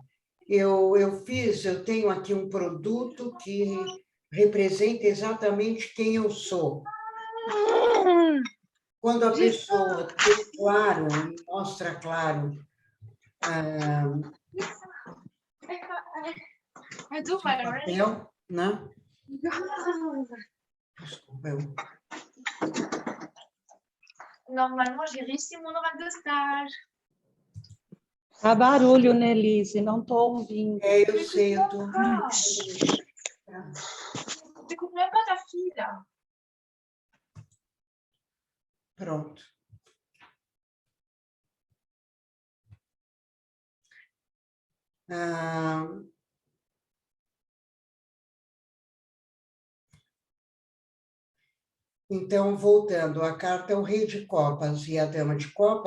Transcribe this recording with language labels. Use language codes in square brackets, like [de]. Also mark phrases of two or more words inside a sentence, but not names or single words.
[pt] Eu tenho aqui um produto que representa exatamente quem eu sou. Quando a pessoa tem claro, mostra claro o papel, né? Desculpa, [fr] Normalement, j'ai réussi mon oral de stage. [pt] Há barulho, Nelise, não estou ouvindo. Eu sei, eu estou... [fr] T'écoutes même pas ta fille, là. [pt] Pronto. Então, voltando, a carta o rei de copas e a dama